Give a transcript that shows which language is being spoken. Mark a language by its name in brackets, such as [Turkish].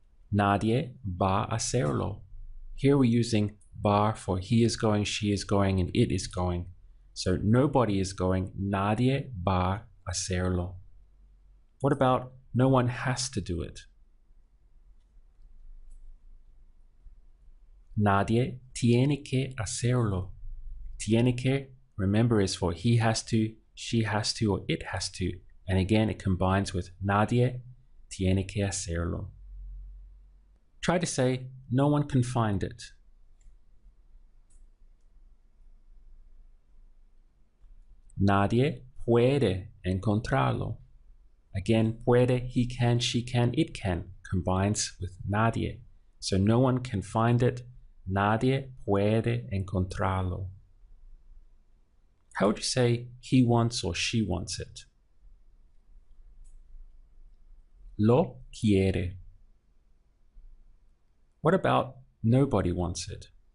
[Spanish] Nadie va a hacerlo. [English] Here we're using va for he is going, she is going, and it is going. So nobody is going. [Spanish] Nadie va a hacerlo. [English] What about no one has to do it? [Spanish] Nadie tiene que hacerlo. [English] Tiene que, remember, is for he has to, she has to, or it has to. And again, it combines with [Spanish] nadie tiene que hacerlo. [English] Try to say, no one can find it. [Spanish] Nadie puede encontrarlo. [English] Again, puede, he can, she can, it can, combines with nadie. So no one can find it. [Spanish] Nadie puede encontrarlo. [English] How would you say he wants or she wants it? [Spanish] Lo quiere. [English] What about nobody wants it?